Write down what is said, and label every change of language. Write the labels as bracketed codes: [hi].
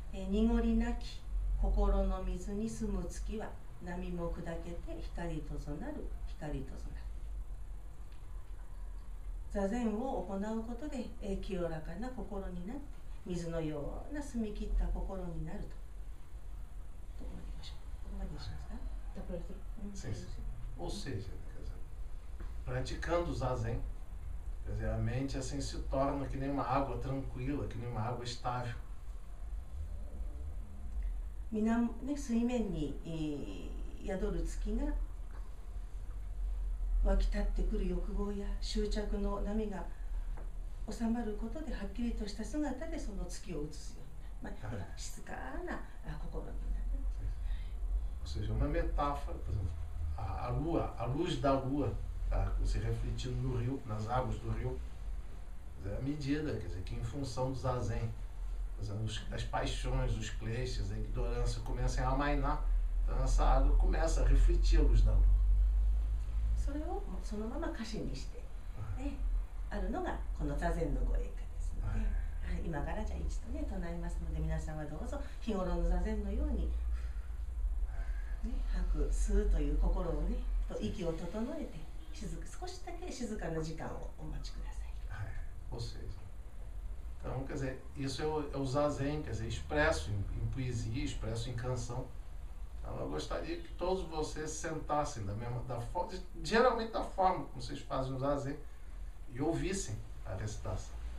[ja] 濁りなき心の水に住む月は波も砕けて光とぞなる、光とぞなる。座禅を行うことで清らかな心になって水のような澄み切った心になると。どこまでいきましょう。どこまでにしますか。 [pt] Sim, sim. Ou seja, quer dizer, praticando o Zazen, quer dizer, a mente assim se torna que nem uma água tranquila, que nem uma água estável. [ja] 水面に宿る月が湧き立ってくる欲望や執着の波が収まることではっきりとした姿でその月を映すような、静かな心になる。 [pt] Ou seja, uma metáfora, por exemplo, a luz da lua, se refletindo no rio, nas águas do rio, é a medida, quer dizer, que em função do Zazen, as paixões, os kleshas, a ignorância começam a amainar, então essa água começa a refletir a luz da lua. [ja] それをそのまま歌詞にして、あるのがこの座禅の語彙歌ですので、今からじゃあ一度ね唱えますので、皆さんはどうぞ日頃の座禅のように、吐く吸うという心をねと息を整えて少しだけ静かな時間をお待ちください。 [pt] Ou seja, então, quer dizer, isso é o Zazen, quer dizer, expresso em poesia, expresso em canção. Então, eu gostaria que todos vocês sentassem geralmente da forma como vocês fazem o Zazen e ouvissem a recitação.